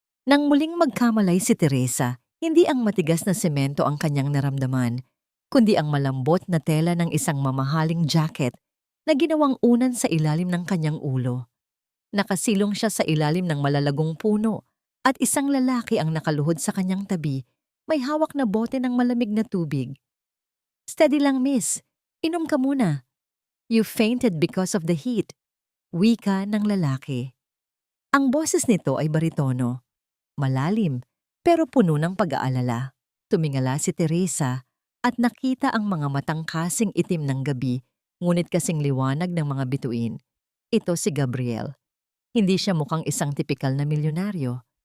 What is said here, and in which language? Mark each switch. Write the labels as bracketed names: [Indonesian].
[Filipino] Nang muling magkamalay si Teresa, hindi ang matigas na semento ang kanyang naramdaman, kundi ang malambot na tela ng isang mamahaling jacket na ginawang unan sa ilalim ng kanyang ulo. Nakasilong siya sa ilalim ng malalagong puno at isang lalaki ang nakaluhod sa kanyang tabi, may hawak na bote ng malamig na tubig. "Steady lang, miss. Inom ka muna. [English] You fainted because of the heat," [Filipino] wika ng lalaki. Ang boses nito ay baritono, malalim pero puno ng pag-aalala. Tumingala si Teresa at nakita ang mga matang kasing itim ng gabi, ngunit kasing liwanag ng mga bituin. Ito si Gabriel. Hindi siya mukhang isang tipikal na milyonaryo.